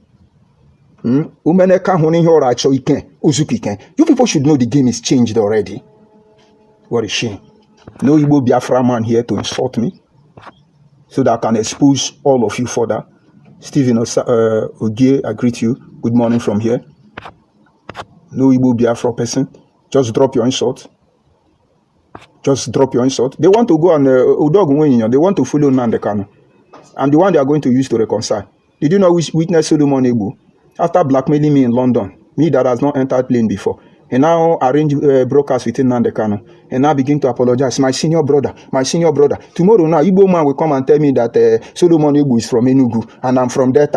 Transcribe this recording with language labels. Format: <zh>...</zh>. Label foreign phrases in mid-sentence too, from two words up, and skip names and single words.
<en>You people should know the game is changed already. What a shame. No Igbo Biafra man here to insult me, so that I can expose all of you further. Stephen Ogie, I greet you. Good morning from here. No Igbo Biafra person. Just drop your insult. Just drop your insult. They want to go and they want to follow Nnamdi Kanu. I'm the one they are going to use to reconcile. Did you know witness Solomon Igbo? After blackmailing me in London, me that has not entered plane before, and now arrange broadcast with Nnamdi Kanu, and now begin to apologize. My senior brother. Tomorrow now, Igbo man will come and tell me that Solomon Igbo is from Enugu, and I'm from Delta.</en>